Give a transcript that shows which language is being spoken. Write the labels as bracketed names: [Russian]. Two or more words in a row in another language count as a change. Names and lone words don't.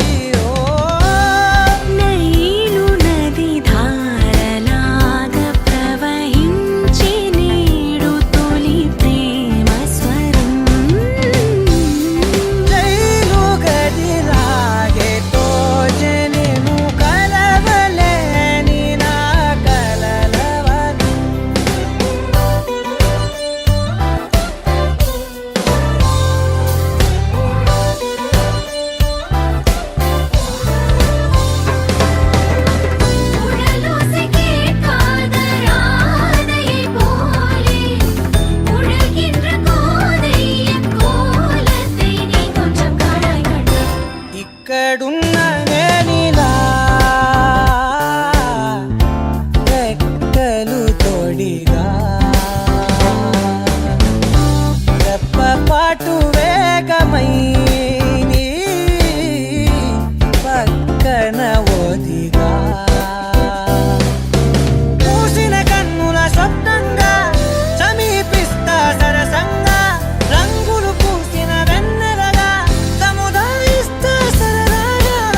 [Telugu] నైలు నది ధారలాగా ప్రవహించి నేడు తొలి ప్రేమ స్వరం. జైలు గదిలాగే తోచెను కలవలేని నా కలలవనం. [Tamil] உடலோசைக்கே காதராதையை போலே உழல்கின்ற கோதை என் கோலத்தை நீ கொஞ்சம் காணாய் கண்டு. [Telugu] ఇక్కడున్న నేనిలా రెక్కలు తోడిగా రెప్పపాటు వేగమై నీ పక్కన ఓదిగా మూసిన కన్నుల స్వప్నంగా సమీపిస్తా సరసంగా రంగులు పూసిన వెన్నెలగా సముదాయిస్తా సరదాగా.